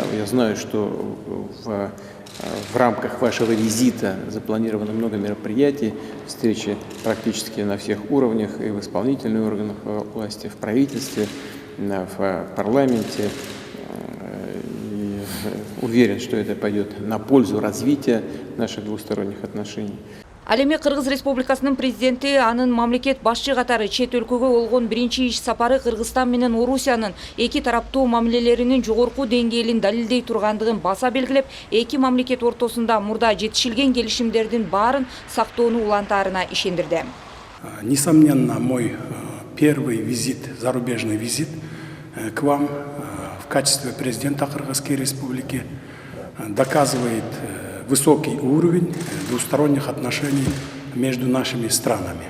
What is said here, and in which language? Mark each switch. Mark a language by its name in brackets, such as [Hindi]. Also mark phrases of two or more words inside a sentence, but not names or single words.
[Russian] Я знаю, что в рамках вашего визита запланировано много мероприятий, встречи практически на всех уровнях, и в исполнительных органах власти, в правительстве, в парламенте. И уверен, что это пойдет на пользу развития наших двусторонних отношений. [Kyrgyz] Ал эми Кыргыз Республикасынын президенти анын мамлекет башчы катары чет өлкөгө болгон биринчи иш сапары Кыргызстан менен Орусиянын эки тараптуу мамилелеринин жогорку деңгээлин далилдей тургандыгын баса белгилеп, эки мамлекет ортосунда мурда жетишилген келишимдердин баарын сактоону улантаарына ишендирди. [Russian] Несомненно, мой первый визит, зарубежный визит к вам в качестве президента Кыргызской Республики доказывает высокий уровень двусторонних отношений между нашими странами.